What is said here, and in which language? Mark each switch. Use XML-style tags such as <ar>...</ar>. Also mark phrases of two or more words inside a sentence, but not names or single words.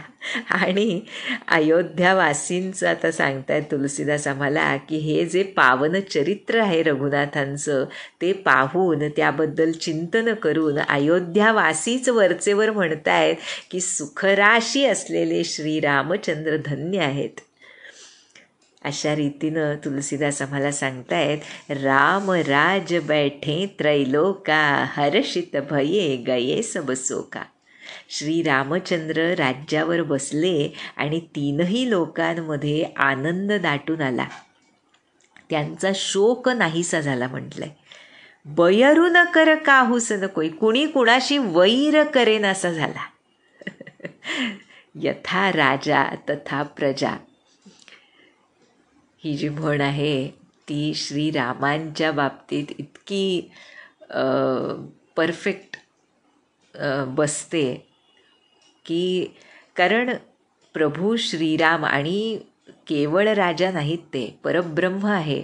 <mr>आणि अयोध्यावासींचं आता सांगतायत तुलसीदास आम्हाला, की हे जे पावन चरित्र आहे रघुनाथांचं ते पाहून त्याबद्दल चिंतन करून अयोध्यावासीच वरचेवर म्हणतायत की सुखराशी असलेले श्रीरामचंद्र धन्य आहेत. अशा रीतीनं तुलसीदास आम्हाला सांगतायत,</mr> <awa>राम राज बैठे त्रैलोका, हर्षित भये गये सब शोका.</awa> <mr>श्रीरामचंद्र राज्यावर बसले आणि तीनही लोकांमध्ये आनंद दाटून आला, त्यांचा शोक नाहीसा झाला म्हटलंय.</mr> <awa>बयरू न कर काहूस न कोई,</awa> <mr>कुणी कुणाशी वैर करेन असा झाला.</mr> <sa>यथा राजा तथा प्रजा</sa> <mr>ही जी म्हण आहे ती श्रीरामांच्या बाबतीत इतकी परफेक्ट बसते की कारण प्रभू श्रीराम आणि केवळ राजा नाहीत, ते परब्रह्म आहे.</mr>